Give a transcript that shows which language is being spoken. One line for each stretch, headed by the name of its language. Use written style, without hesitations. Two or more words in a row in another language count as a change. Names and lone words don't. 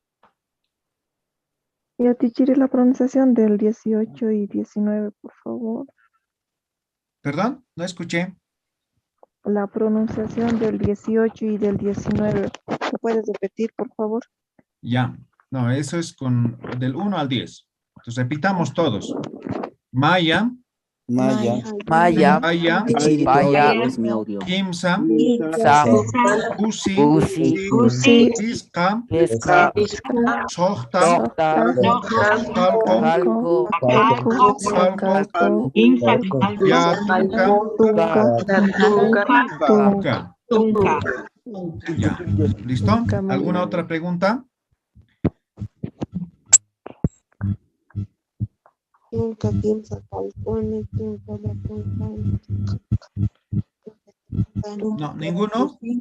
Spanish: Yatichiri, la pronunciación del 18 y 19, por favor. ¿Perdón? No escuché. La pronunciación del 18 y del 19. ¿Me puedes repetir, por favor? Ya. No, eso es con del 1 al 10. Entonces repitamos todos.
Aymara: Maya. Maya. Maya. Maya. Yatichiri,
Spanish: tu
Aymara: Maya.
Spanish: audio es mi audio.
Aymara: Kimsa. Sa. Pusi. Pusi. Piska. Pesca. Sohta. Sota. Calco. Calco. Tunca.
Spanish: Ya. ¿Listo? ¿Alguna otra pregunta? No, ninguno.